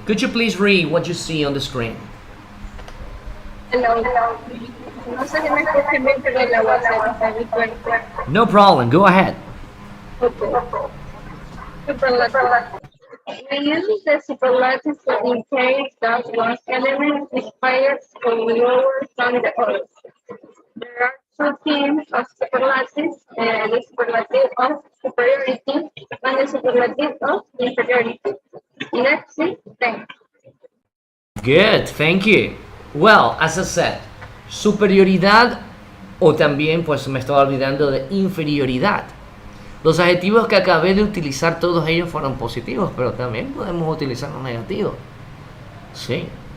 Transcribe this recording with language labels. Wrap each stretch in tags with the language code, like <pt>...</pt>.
<en>Could you please read what you see on the screen? Hello.</en> <es>No sé si me escuchan bien, pero la voy a hacer muy fuerte.</es> <en>No problem, go ahead. Okay. Superlative. We use the superlative to indicate that one element is higher or lower than the other. There are 2 types of superlatives, the superlative of superiority and the superlative of inferiority. Let's see them. Good, thank you. Well, as I said,</en> <es>superioridad o también pues me estaba olvidando de inferioridad. Los adjetivos que acabé de utilizar, todos ellos fueron positivos, pero también podemos utilizar los negativos. Sí.</es>